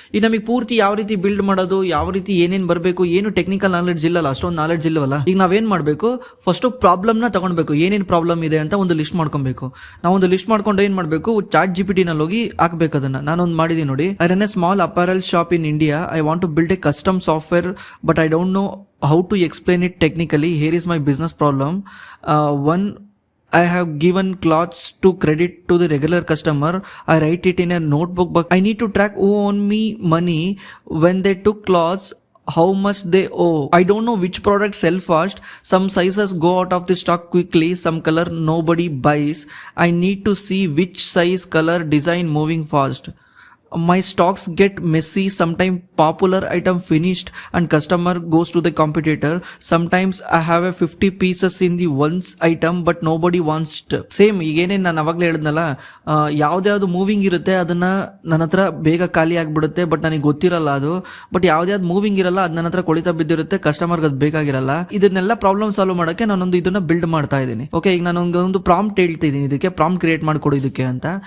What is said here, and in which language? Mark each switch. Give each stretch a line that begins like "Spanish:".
Kannada: ಈ ನಮಗೆ ಪೂರ್ತಿ ಯಾವ ರೀತಿ ಬಿಲ್ಡ್ ಮಾಡೋದು, ಯಾವ ರೀತಿ ಏನೇನು ಬರಬೇಕು, ಏನು ಟೆಕ್ನಿಕಲ್ ನಾಲೆಡ್ಜ್ ಇಲ್ಲಲ್ಲ, ಅಷ್ಟೊಂದು ನಾಲೆಡ್ಜ್ ಇಲ್ಲವಲ್ಲ. ಈಗ ನಾವೇನ್ ಮಾಡಬೇಕು, ಫಸ್ಟ್ ಪ್ರಾಬ್ಲಮ್ನ ತಗೊಳ್ಬೇಕು, ಏನೇನು ಪ್ರಾಬ್ಲಮ್ ಇದೆ ಅಂತ ಒಂದು ಲಿಸ್ಟ್ ಮಾಡ್ಕೊಬೇಕು. ನಾವೊಂದು ಲಿಸ್ಟ್ ಮಾಡ್ಕೊಂಡು ಏನ್ ಮಾಡಬೇಕು, ಚಾಟ್ GPT ನಲ್ಲಿ ಹೋಗಿ ಹಾಕ್ಬೇಕು ಅದನ್ನ. ನಾನೊಂದು ಮಾಡಿದೀನಿ ನೋಡಿ,
English: I run a small apparel shop in India. I want to build a custom software, but I don't know how to explain it technically. Here is my business problem. One, I have given clothes to credit to the regular customer. I write it in a notebook, but I need to track who owe me money when they took clothes, how much they owe. I don't know which product sell fast. Some sizes go out of the stock quickly, some color nobody buys. I need to see which size, color, design moving fast. My stocks get messy. Sometimes popular item finished and customer goes to the competitor. Sometimes I have a 50 pieces in the once item but nobody wants it.
Kannada: Same ಈಗೇನೇನು ನಾನು ಅವಾಗಲೇ ಹೇಳಿದ್ನಲ್ಲ, ಯಾವ್ದು moving ಇರುತ್ತೆ ಅದನ್ನ ನನ್ನ ಹತ್ರ ಬೇಗ ಖಾಲಿ ಆಗಿಬಿಡುತ್ತೆ, ಬಟ್ ನನಗೆ ಗೊತ್ತಿರಲ್ಲ ಅದು. ಬಟ್ ಯಾವ್ದು ಮೂವಿಂಗ್ ಇರಲ್ಲ ಅದು ನನ್ನ ಹತ್ರ ಕೊಳಿತಾ ಬಿದ್ದಿರುತ್ತೆ, ಕಸ್ಟಮರ್ಗೆ ಅದು ಬೇಕಾಗಿರಲ್ಲ. ಇದನ್ನೆಲ್ಲ ಪ್ರಾಬ್ಲಮ್ ಸಾಲ್ವ್ ಮಾಡೋಕ್ಕೆ ನಾನೊಂದು ಇದನ್ನ ಬಿಲ್ಡ್ ಮಾಡ್ತಾ ಇದ್ದೀನಿ. ಓಕೆ, ಈಗ ನಾನು ಒಂದು ಪ್ರಾಂಪ್ಟ್ ಹೇಳ್ತಾ ಇದ್ದೀನಿ, ಇದಕ್ಕೆ ಪ್ರಾಂಪ್ಟ್ ಕ್ರಿಯೇಟ್ ಮಾಡಿಕೊಡು ಇದಕ್ಕೆ ಅಂತ.